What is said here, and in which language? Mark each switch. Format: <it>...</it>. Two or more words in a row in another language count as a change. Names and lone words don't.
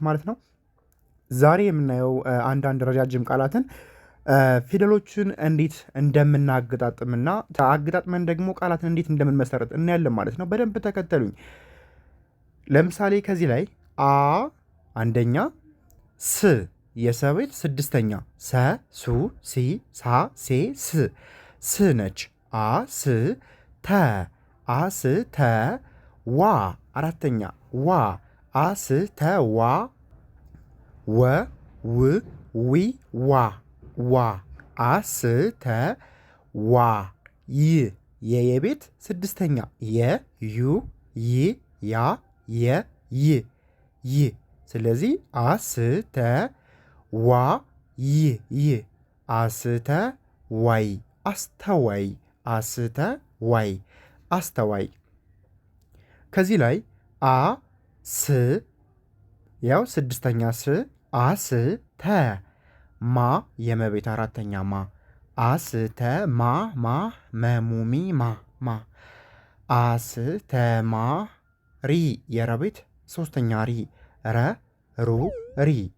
<am>ማለት ነው። ዛሬ የምናየው አንዳንድ ረጃጅም ቃላትን ፊደሎችን እንዴት እንደምናገጣጥምና አገጣጥመን ደግሞ ቃላትን እንዴት እንደምንመሰረት እናያለን ማለት ነው። በደንብ ተከተሉኝ። ለምሳሌ ከዚህ ላይ አንደኛ፣ ስ የሰቤት ስድስተኛ፣ ሰ ሱ ሲ ሳ ሴ ስ ስ ነች። ስ ተ ስ ተ ዋ አራተኛ፣ ዋ ስ ተ ዋ ወ ው ዊ ዋ ዋ ተ ዋ ይ የየቤት ስድስተኛ፣ የ ዩ ይ ያ የ ይ ይ ስለዚህ ተ ዋ ይ ይ ተ ዋይ አስተዋይ ተ ዋይ አስተዋይ። ከዚህ ላይ ስ ያው ስድስተኛ ስ ተ ማ የመቤት አራተኛ ማ ተ ማ መሙሚ ማ ተ ማ ሪ የረቤት ሶስተኛ ሪ ረ ሩ ሪ</am>